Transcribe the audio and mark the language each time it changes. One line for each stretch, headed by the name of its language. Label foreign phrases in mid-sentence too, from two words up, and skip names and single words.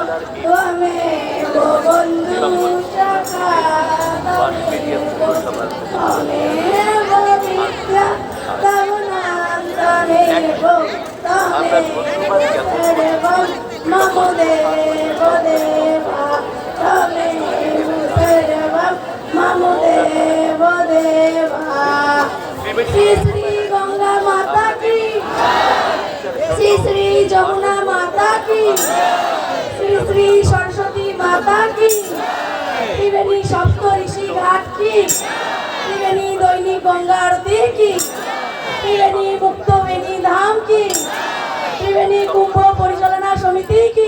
Sanskrit: बन्धु सखा तमेव विद्या तरुणां तमेव सर्वं मम देव देवा तमेव सर्वं मम देव देवा।
Bangla: শ্রী শ্রী গঙ্গা মাতা কি শ্রী শ্রী যমুনা মাতা কি, শ্রী শ্রী সরস্বতী মাতা কি, ত্রিবেণী সপ্ত ঋষি ঘাট কি, ত্রিবেণী দৈনিক গঙ্গা আরতি কি, ত্রিবেণী মুক্ত বেণী ধাম কি, ত্রিবেণী কুম্ভ পরিচালনা সমিতি কি।